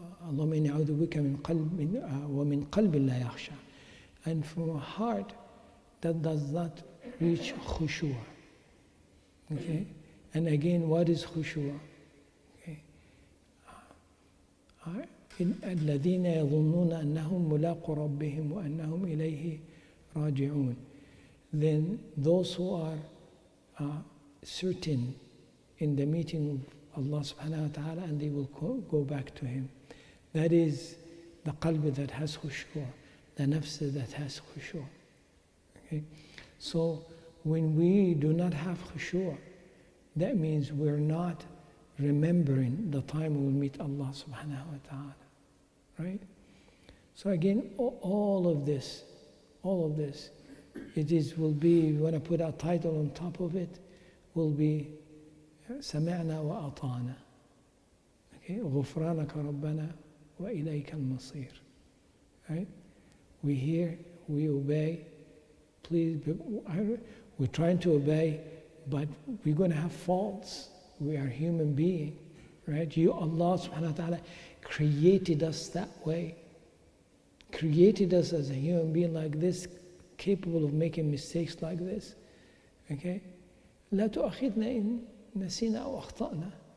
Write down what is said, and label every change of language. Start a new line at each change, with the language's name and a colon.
Arabic: اللهم إني أعوذ بك من قلب ومن قلب لا يخشى,
English: and from a heart that does not reach khushu'. Okay, and again, what is khushu'? Okay,
Arabic: الذين يظنون أنهم ملاقو ربهم وأنهم إليه راجعون.
English: Then those who are certain in the meeting of Allah subhanahu wa ta'ala and they will go back to Him. That is the qalb that has khushu', the nafs that has khushu'. Okay? So when we do not have khushu', that means we're not remembering the time we will meet Allah subhanahu wa ta'ala. Right? So again, all of this, will be, you want to put a title on top of it, will be
Arabic: سمعنا وأطعنا.
English: Okay?
Arabic: غفرانك ربنا وإليك المصير.
English: Right? We hear, we obey. Please, we're trying to obey, but we're going to have faults. We are human beings, right? Allah subhanahu wa ta'ala created us that way. Created us as a human being like this, capable of making mistakes like this. Okay?
Arabic: لا تؤاخذنا إن نسينا أو أخطأنا.